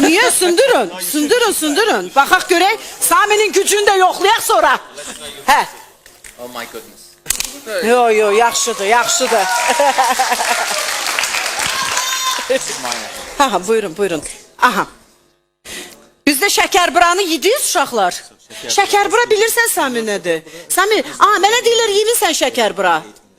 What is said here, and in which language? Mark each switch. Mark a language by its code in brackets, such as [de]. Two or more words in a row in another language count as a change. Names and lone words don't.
[az] Niyə? Sındırın. Sındırın, sındırın. Baxaq görək. Sami'nin gücünü də yoxlayaq sonra. Hə. [en] Oh my goodness. [az] Yo, yo, yaxşıdır, yaxşıdır. Aha, buyurun, buyurun. Aha. Bizdə şəkərburanı yediniz uşaqlar. Şəkərbura bilirsən Sami nədir? Sami, mənə deyirlər yemirsən şəkərbura.